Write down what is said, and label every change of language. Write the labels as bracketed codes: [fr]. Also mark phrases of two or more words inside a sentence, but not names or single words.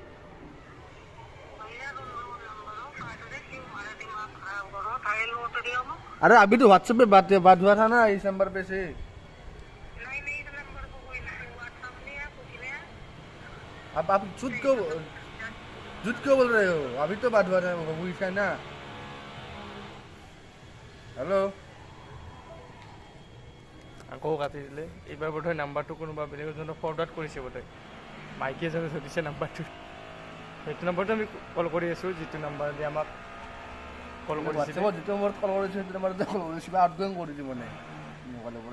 [hi] अरे अभी तो व्हाट्सएप पे बात हुआ था ना, इस नंबर पे से। अब आप झूठ क्यों बोल रहे हो? अभी तो बात हुआ था वो इसका ना। हेलो, [as] আকৌ কাটি দিলে। এইবাৰ বোধহয় নাম্বাৰটো কোনোবা বেলেগ এজনক ফৰৱাৰ্ড কৰিছে বোধহয়। মাইকী এজনে ধৰিছে নাম্বাৰটো। সেইটো নাম্বাৰটো আমি কল কৰি আছোঁ, যিটো নাম্বাৰ দি আমাক কল কৰিছে। যিটো নম্বৰত কল কৰিছোঁ সেইটো নম্বৰতে কল কৰিছোঁ, কিবা আউটগোয়িং কৰি দিব মানে মোবাইলৰ পৰা।